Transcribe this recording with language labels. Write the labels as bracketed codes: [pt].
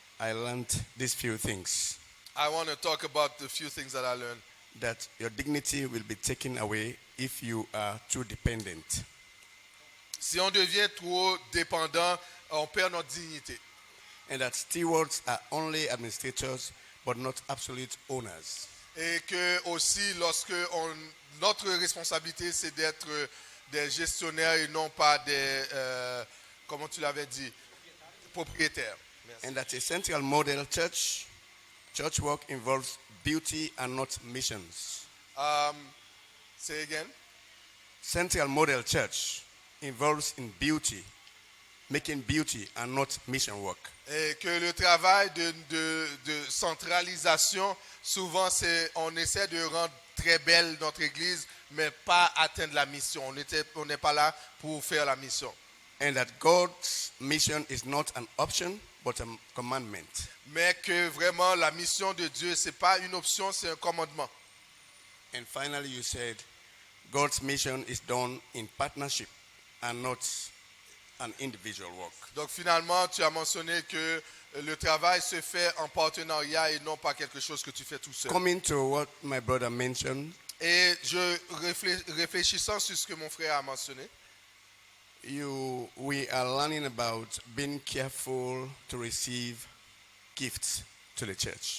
[en] I learned these few things. I want to talk about the few things that I learned. That your dignity will be taken away if you are too dependent. [fr] Si on devient trop dépendant, on perd notre dignité. [en] And that stewards are only administrators but not absolute owners. [fr] Et que aussi, notre responsabilité, c'est d'être des gestionnaires et non pas des, comment tu l'avais dit, propriétaires. Merci. [en] And that a central model church work involves beauty and not missions. Say again. Central model church involves in beauty, making beauty and not mission work. [fr] Et que le travail de centralisation, souvent, on essaie de rendre très belle notre église, mais pas atteindre la mission. On n'est pas là pour faire la mission. [en] And that God's mission is not an option, but a commandment. [fr] Mais que vraiment, la mission de Dieu, ce n'est pas une option, c'est un commandement. [en] And finally, you said God's mission is done in partnership and not an individual work. [fr] Donc finalement, tu as mentionné que le travail se fait en partenariat et non pas quelque chose que tu fais tout seul. [en] Coming to what my brother mentioned, [fr] Et réfléchissant sur ce que mon frère a mentionné, [en] we are learning about being careful to receive gifts to the church.